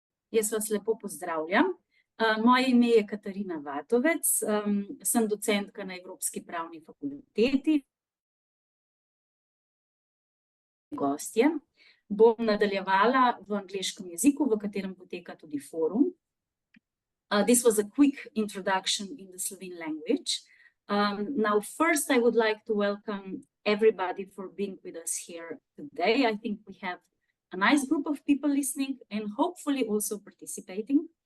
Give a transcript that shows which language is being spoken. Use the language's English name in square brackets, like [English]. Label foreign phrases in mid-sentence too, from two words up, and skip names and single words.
[Slovenian] Jaz vas lepo pozdravljam. Moje ime je Katarina Vatovec, sem docentka na Evropski pravni fakulteti. Gostje. Bom nadaljevala v angleškem jeziku, v katerem poteka tudi forum. [English] This was a quick introduction in the Slovene language. Now, first, I would like to welcome everybody for being with us here today. I think we have a nice group of people listening and hopefully also participating.